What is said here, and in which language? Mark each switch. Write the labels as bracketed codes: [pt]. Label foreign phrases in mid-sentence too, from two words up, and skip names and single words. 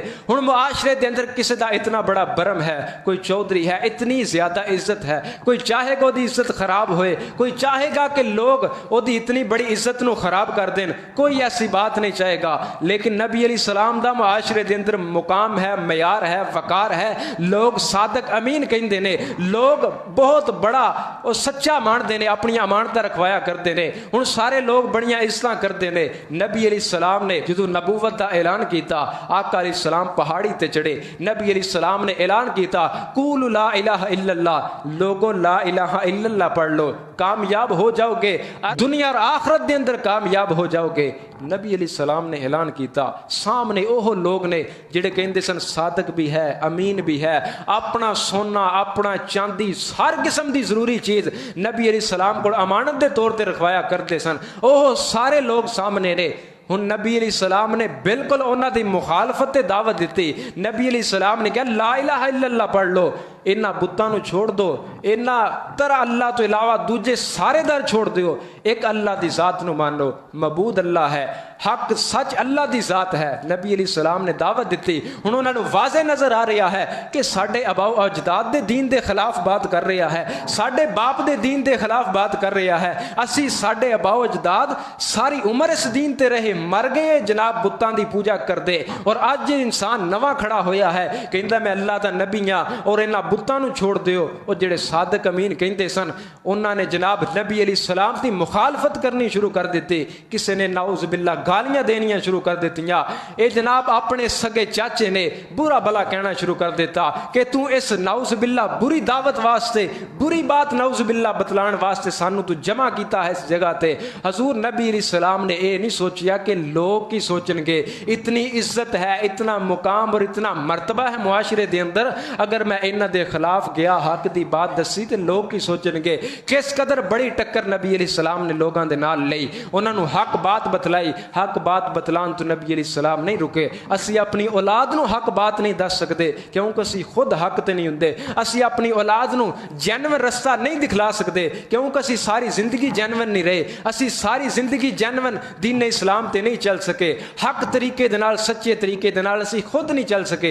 [pa] ہن معاشرے دے اندر کسی دا اتنا بڑا برم ہے, کوئی چودھری ہے, اتنی زیادہ عزت ہے, کوئی چاہے گا دی عزت خراب ہوئے, کوئی چاہے گا کہ لوگ او دی اتنی بڑی عزت نو خراب کر دین, کوئی ایسی بات نہیں چاہے گا. لیکن نبی علیہ السلام دا معاشرے دے اندر مقام ہے, معیار ہے, وقار ہے. لوگ صادق امین کہندے نے, لوگ بہت بڑا اور سچا مانتے ہیں, اپنی امانتاں رکھوایا کرتے ہیں. ہن سارے لوگ بڑیاں عزتاں کرتے ہیں. نبی علیہ السلام نے جدو نبوت دا اعلان کیتا, آقا علیہ السلام پہاڑی تے چڑھے, نبی علیہ السلام نے اعلان کیتا [ar] قولوا لا الہ الا اللہ, [pa] لوگوں [ar] لا الہ الا اللہ [pa] پڑھ لو, کامیاب ہو جاؤ گے, دنیا اور آخرت دے اندر کامیاب ہو جاؤ گے. نبی علیہ السلام نے اعلان کیتا, سامنے اوہ لوگ نے جڑے کہندے سن صادق بھی ہے, امین بھی ہے, اپنا سونا, اپنا چاندی, ہر قسم دی ضروری چیز نبی علیہ السلام کو امانت دے طور تے رکھوایا کرتے سن. اوہ سارے لوگ سامنے نے. ہن نبی علیہ السلام نے بالکل انہاں دی مخالفت تے دعوت دیتی. نبی علیہ السلام نے کہا [ar] لا الہ الا اللہ [pa] پڑھ لو, انہاں بتاں نو چھوڑ دو, انہاں ترا اللہ تو علاوہ دوجے سارے در چھوڑ دیو, ایک اللہ دی ذات نو مانو, معبود اللہ ہے, حق سچ اللہ دی ذات ہے. نبی علیہ السلام نے دعوت دیتی. ہن انہاں نو واضح نظر آ رہا ہے کہ ساڈے آباء و اجداد دے دین دے خلاف بات کر رہا ہے, ساڈے باپ دے دین دے خلاف بات کر رہا ہے. اسی ساڈے آباء و اجداد ساری عمر اس دین تے رہے, مر گئے جناب بتاں دی پوجا کر دے, اور اج انسان نواں کھڑا ہویا ہے کہندا میں اللہ دا نبی ہاں اور انہاں بتاں نو چھوڑ دیو. اور جڑے صادق امین کہندے سن انہاں نے جناب نبی علیہ السلام دی مخالفت کرنی شروع کر دیتی. کسے نے [ar] نعوذ باللہ [pa] گالیاں دینیاں شروع کر دیتیاں. اے جناب اپنے سگے چاچے نے برا بلا کہنا شروع کر دیتا کہ تو اس [ar] نعوذ باللہ [pa] بری دعوت واسطے, بری بات [ar] نعوذ باللہ [pa] بتلان واسطے سانو تو جمع کیتا ہے اس جگہ تے. حضور نبی علیہ السلام نے اے نہیں سوچیا کہ لوگ کی سوچن گے, اتنی عزت ہے, اتنا مقام اور اتنا مرتبہ ہے معاشرے دے اندر, اگر میں انہاں دے خلاف گیا حق دی بات دسی تے لوگ کی سوچن گے. کس قدر بڑی ٹکر نبی علیہ السلام نے لوگاں دے نال لئی, انہاں نو حق بات بتلائی. حق بات بتلان تو نبی علیہ السلام نہیں رکے. اسی اپنی اولاد نو حق بات نہیں دس سکتے کیونکہ اسی خود حق تے نہیں ہوندے. اسی اپنی اولاد نو جینون رستہ نہیں دکھلا سکتے کیونکہ اسی ساری زندگی جینون نہیں رہے, اسی ساری زندگی جینون دین اسلام تے نہیں چل سکے, حق طریقے دے نال سچے طریقے دے نال اسی خود نہیں چل سکے.